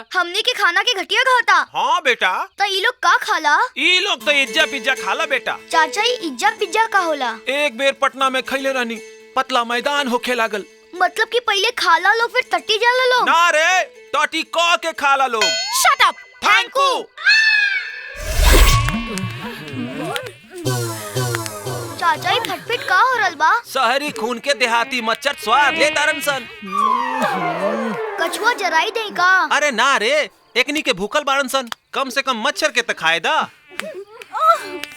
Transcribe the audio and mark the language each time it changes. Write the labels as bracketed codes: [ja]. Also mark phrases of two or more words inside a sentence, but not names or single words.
[bho] हमनी के खाना के घटिया खाता। हाँ बेटा, तो ये लोग का खाला? ई लोग तो इज्जा पिज्जा खाला बेटा। चाचा, ये इज्जा पिज्जा का होला? एक बेर पटना में खैले रहनी, पतला मैदान होखे लागल। मतलब कि पहले खाला लो फिर टट्टी जाला लो? ना रे, टटी क के खाला लोग। [en] Shut up. Thank you. [bho] चाचा, ये फटफट का हो रल बा? शहरी खून के देहाती मच्छर स्वाद ले तारन सन। कछुआ जराई दे का? अरे ना रे, एकनी के भूखल बारन सन, कम से कम मच्छर के त खाए दा।